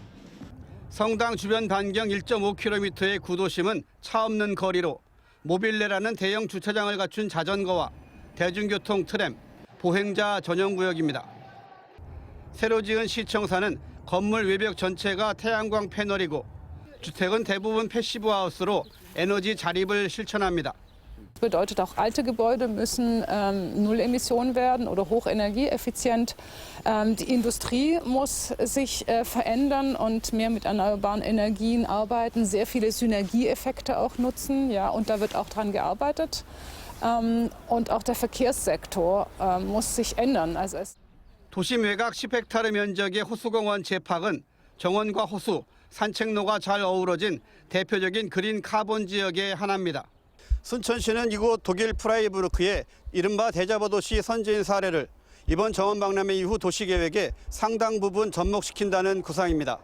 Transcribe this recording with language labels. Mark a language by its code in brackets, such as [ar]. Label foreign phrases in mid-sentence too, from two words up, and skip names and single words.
[ko] 성당 주변 반경 1.5km의 구도심은 차 없는 거리로 모빌레라는 대형 주차장을 갖춘 자전거와 대중교통 트램, 보행자 전용 구역입니다. 새로 지은 시청사는 건물 외벽 전체가 태양광 패널이고 주택은 대부분 패시브 하우스로 에너지 자립을 실천합니다. [de] Das bedeutet auch, alte Gebäude müssen null Emission werden oder hochenergieeffizient. Die Industrie muss sich verändern und mehr mit erneuerbaren Energien arbeiten, sehr viele Synergieeffekte auch nutzen. Ja, und da wird auch dran gearbeitet. Und auch der Verkehrssektor muss sich ändern. [ko] 도심 외곽 10헥타르 면적의 호수공원 제팍은 정원과 호수, 산책로가 잘 어우러진 대표적인 그린 카본 지역의 하나입니다. 순천시는 이곳 독일 프라이부르크의 이른바 대자보 도시 선진 사례를 이번 정원 박람회 이후 도시계획에 상당 부분 접목시킨다는 구상입니다.